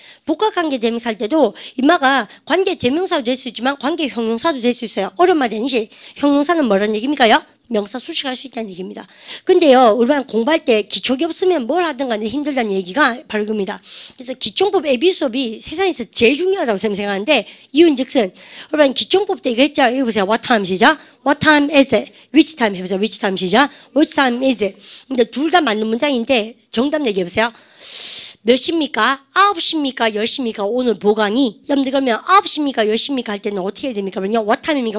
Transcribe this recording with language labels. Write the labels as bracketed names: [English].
[Korean] 복합관계 대명사 할 때도 임마가 관계 대명사도 될 수 있지만 관계 형용사도 될 수 있어요. 어려운 말이 아니지. 형용사는 뭐라는 얘기입니까요? 명사 수식할 수 있다는 얘기입니다. 근데요, 우리가 공부할 때 기초기 없으면 뭘 하든 간에 힘들다는 얘기가 바로 이겁니다. 그래서 기초법 예비 수업이 세상에서 제일 중요하다고 생각하는데 이유는즉슨 여러분 기초법 때 이거 했죠? 이거 보세요. [English] What time 시작. What time is it? Which time 해보세요. Which time 시작. Which time is it? [Korean] 근데 둘 다 맞는 문장인데 정답 얘기해보세요. 몇 시입니까? 9시입니까? 10시입니까? 오늘 보강이. 여러분들 그러면 9시입니까? 10시입니까? 할 때는 어떻게 해야 됩니까? 그러면 what time입니까?